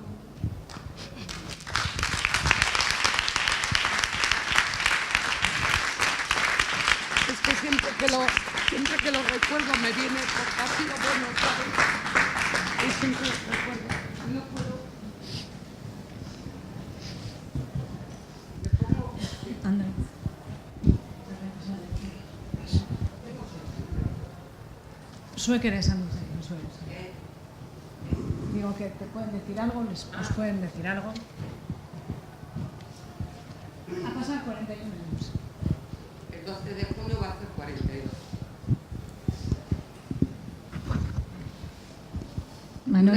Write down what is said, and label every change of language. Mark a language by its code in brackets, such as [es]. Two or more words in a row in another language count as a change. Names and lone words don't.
[es] Es que siempre que lo recuerdo me viene porque ha sido bueno, ¿sabes? Y siempre lo recuerdo. No puedo. [eu] Zuek ere esan dute, [es] digo que te pueden decir algo, os pueden decir algo. Ha pasado 41 años. El 12 de junio va a ser 42. Manolo.